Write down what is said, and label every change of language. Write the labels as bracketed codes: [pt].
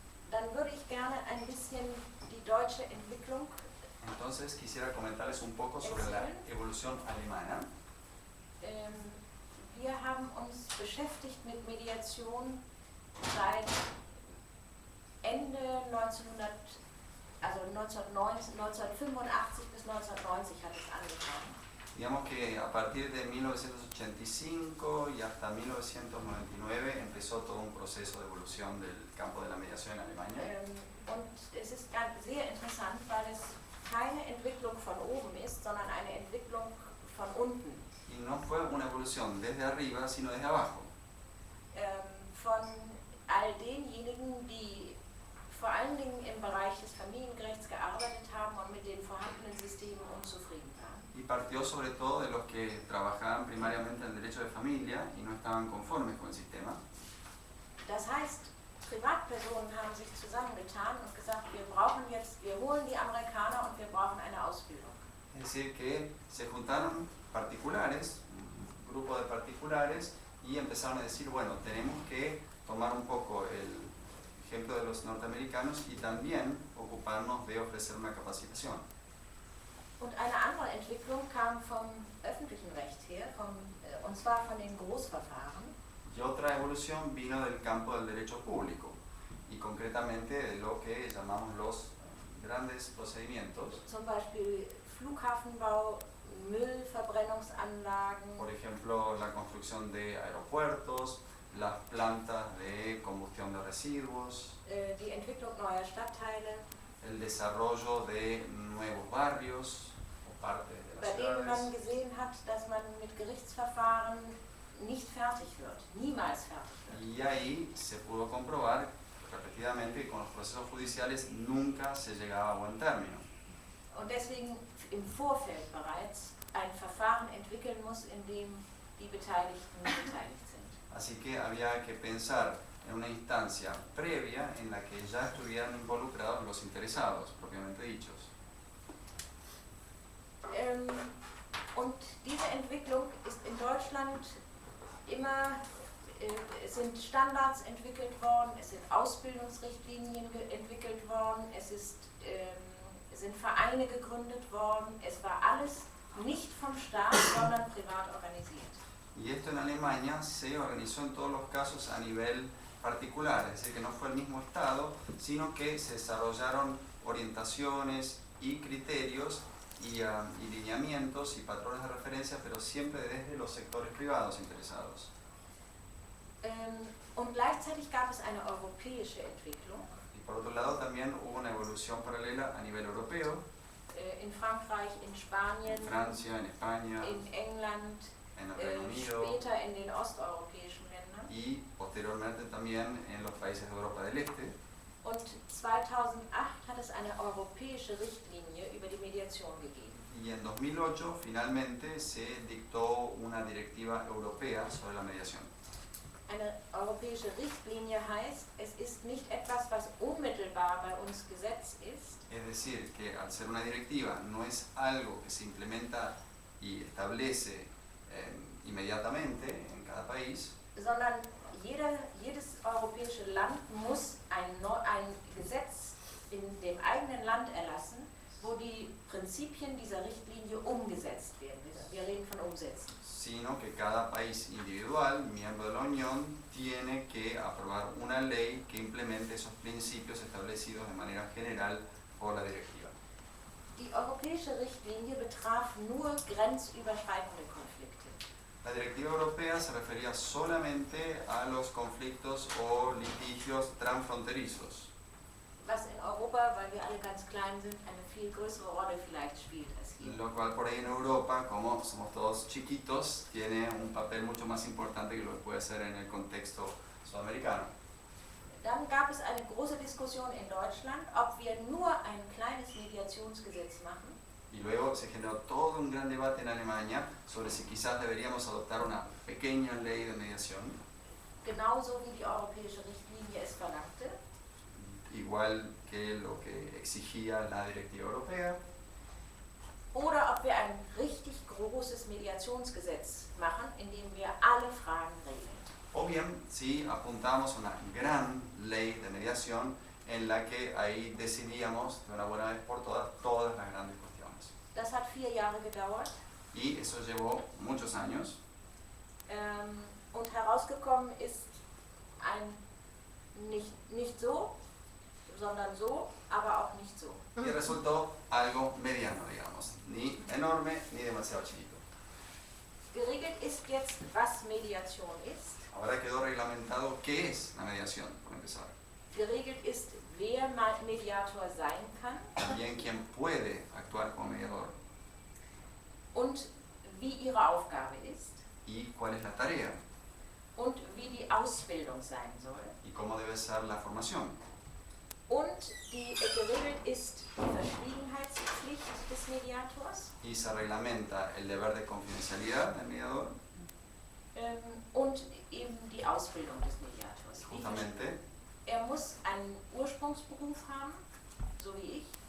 [de] Dann würde ich gerne ein bisschen die deutsche Entwicklung. [es] Entonces quisiera comentarles un poco sobre la evolución alemana. [de] Wir haben uns beschäftigt mit Mediation seit Ende 1985 bis 1990 hat es angefangen. [es] Digamos que a partir de 1985 y hasta 1999 empezó todo un proceso de evolución del campo de la mediación en Alemania. [de] Und es ist sehr interessant, weil es keine Entwicklung von oben ist, sondern eine Entwicklung von unten. [es] Y no fue una evolución desde arriba, sino desde abajo. [de] Von all denjenigen, die vor allen Dingen im Bereich des Familienrechts gearbeitet haben und mit den vorhandenen Systemen unzufrieden waren. [es] Y partió sobre todo de los que trabajaban primariamente en el derecho de familia y no estaban conformes con el sistema. [de] Das heißt, Privatpersonen haben sich zusammengetan und gesagt, wir holen die Amerikaner und wir brauchen eine Ausbildung. [es] Es decir, que se juntaron particulares, un grupo de particulares, y empezaron a decir, bueno, tenemos que tomar un poco el ejemplo de los norteamericanos y también ocuparnos de ofrecer una capacitación. [de] Und eine andere Entwicklung kam vom öffentlichen Recht her, und zwar von den Großverfahren. [es] Y otra evolución vino del campo del derecho público, y concretamente de lo que llamamos los grandes procedimientos. [de] Zum Beispiel Flughafenbau, Müllverbrennungsanlagen. [es] Por ejemplo, la construcción de aeropuertos, las plantas de combustión de residuos, [de] Die Entwicklung neuer Stadtteile, [es] el desarrollo de nuevos barrios o partes de las [de] bei denen man [es] ciudades. [de] gesehen hat, dass man mit Gerichtsverfahren nicht fertig wird, niemals fertig wird. [es] Y ahí se pudo comprobar repetidamente que con los procesos judiciales nunca se llegaba a buen término. [de] Und deswegen im Vorfeld bereits ein Verfahren entwickeln muss, in dem die Beteiligten beteiligt sind. [es] Así que había que pensar en una instancia previa en la que ya estuvieran involucrados los interesados, propiamente dichos. [de] Und diese Entwicklung ist in Deutschland immer, es sind Standards entwickelt worden, es sind Ausbildungsrichtlinien entwickelt worden, es sind Vereine gegründet worden, es war alles nicht vom Staat, sondern privat Staat organisiert. [es] Y esto en Alemania se organizó en todos los casos a nivel particular, es decir, que no fue el mismo Estado, sino que se desarrollaron orientaciones y criterios y lineamientos y patrones de referencia, pero siempre desde los sectores privados interesados. [de] Und gleichzeitig gab es eine europäische Entwicklung. [es] Y por otro lado también hubo una evolución paralela a nivel europeo, [de] In Frankreich, in Spanien, [es] en Francia, en España, [de] in England, [es] en el Reino Unido [de] später in den osteuropäischen Ländern. [es] y posteriormente también en los países de Europa del Este. [de] Und 2008 hat es eine europäische Richtlinie über die Mediation gegeben. [es] Y en 2008 finalmente se dictó una directiva europea sobre la mediación. [de] Eine europäische Richtlinie heißt, es ist nicht etwas, was unmittelbar bei uns Gesetz ist, [es] Es decir, que al ser una directiva no es algo que se implementa y establece inmediatamente en cada país, [de] sondern jedes europäische Land muss ein Gesetz in dem eigenen Land erlassen, wo die Prinzipien dieser Richtlinie umgesetzt werden. Wir reden von Umsetzen. [es] sino que cada país individual, miembro de la Unión, tiene que aprobar una ley que implemente esos principios establecidos de manera general por la directiva. [de] Die europäische Richtlinie betraf nur grenzüberschreitende Konflikte. [es] La directiva europea se refería solamente a los conflictos o litigios transfronterizos, [de] Was in Europa, weil wir alle ganz klein sind, eine viel größere Rolle vielleicht spielt als hier. [es] lo cual por ahí en Europa, como somos todos chiquitos, tiene un papel mucho más importante que lo que puede ser en el contexto sudamericano. [de] Dann gab es eine große Diskussion in Deutschland, ob wir nur ein kleines Mediationsgesetz machen [es] Y luego se generó todo un gran debate en Alemania sobre si quizás deberíamos adoptar una pequeña ley de mediación, [de] genauso wie die europäische Richtlinie es verlangte, [es] igual que lo que exigía la directiva europea, [de] oder ob wir ein richtig großes Mediationsgesetz machen, in dem wir alle Fragen regeln. [es] o bien si apuntamos a una gran ley de mediación en la que ahí decidíamos de una buena vez por todas las grandes cuestiones. [de] Das hat 4 Jahre gedauert [es] Y eso llevó muchos años [de] und herausgekommen ist ein nicht so, sondern so, aber auch nicht so. [es] y resultó algo mediano, digamos, ni enorme ni demasiado chiquito. [de] Geregelt ist jetzt, was Mediation ist. [es] Ahora quedó reglamentado qué es la mediación, por empezar. [de] Geregelt ist, wer Mediator sein kann [es] También quién puede actuar como mediador [de] und wie ihre Aufgabe ist [es] y cuál es la tarea [de] und wie die Ausbildung sein soll. [es] y cómo debe ser la formación. [de] Und geregelt ist die Verschwiegenheitspflicht des Mediators [es] Y se reglamenta el deber de confidencialidad del mediador, [de] und eben die Ausbildung des Mediators. [es] justamente [de] Muss einen Ursprungsberuf haben, so wie ich,